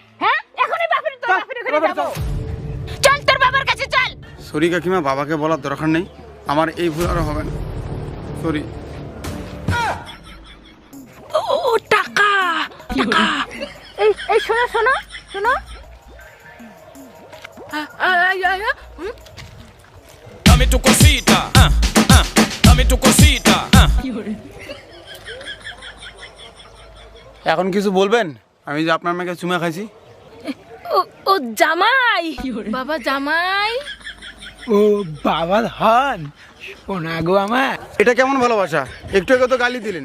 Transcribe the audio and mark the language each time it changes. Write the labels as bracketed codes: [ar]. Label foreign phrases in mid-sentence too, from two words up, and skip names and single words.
[bn] হ্যাঁ এখনই বাপের তোর চল, বাপের তোর ঘরে বাপের যাবো। চল তোর বাবার কাছে চল। সরি কাকিমা, বাবাকে বলার দরকার নেই। আমার এই ভুল আর হবে না। সরি। ও টাকা টাকা। এই এই শোনো শোনো শোনো। [es] Dame tu cosita, dame tu cosita, [bn] এখন কিছু বলবেন? আমি যে আপনার মেয়েকে চুমা খাইছি। ও ও জামাই বাবা জামাই। ও বাবা ধন শোনা গো আমার। এটা কেমন ভালোবাসা? একটু আগে তো গালি দিলেন।